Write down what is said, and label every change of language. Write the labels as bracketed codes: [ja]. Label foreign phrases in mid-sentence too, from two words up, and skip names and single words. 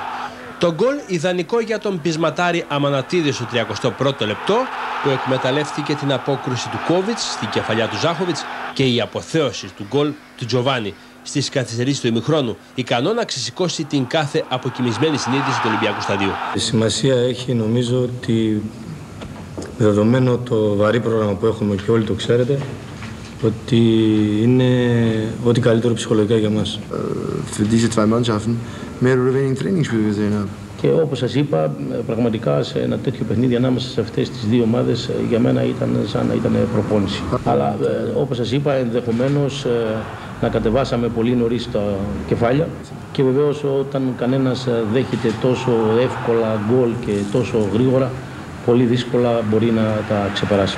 [el] Το γκολ ιδανικό για τον πεισματάρη Αμανατίδη στο 31ο λεπτό, που εκμεταλλεύτηκε την απόκρουση του Κόβιτς στην κεφαλιά του Ζάχοβιτς και η αποθέωση του γκολ του Τζοβάνι στις καθυστερήσεις του ημιχρόνου, ικανό να ξεσηκώσει την κάθε αποκοιμισμένη συνείδηση του Ολυμπιακού σταδίου. Η σημασία έχει, νομίζω, ότι δεδομένο το βαρύ πρόγραμμα που έχουμε και όλοι το ξέρετε, ότι είναι ό,τι καλύτερο ψυχολογικά για μας. [de] Für diese zwei Mannschaften mehr oder weniger Trainingsspiel gesehen haben. [el] Και όπως σας είπα, πραγματικά σε ένα τέτοιο παιχνίδι ανάμεσα σε αυτές τις δύο ομάδες για μένα ήταν σαν να ήταν προπόνηση. Αλλά όπως σας είπα, ενδεχομένως να κατεβάσαμε πολύ νωρίς τα κεφάλια και βεβαίως όταν κανένας δέχεται τόσο εύκολα γκολ και τόσο γρήγορα, πολύ δύσκολα μπορεί να τα ξεπεράσουμε.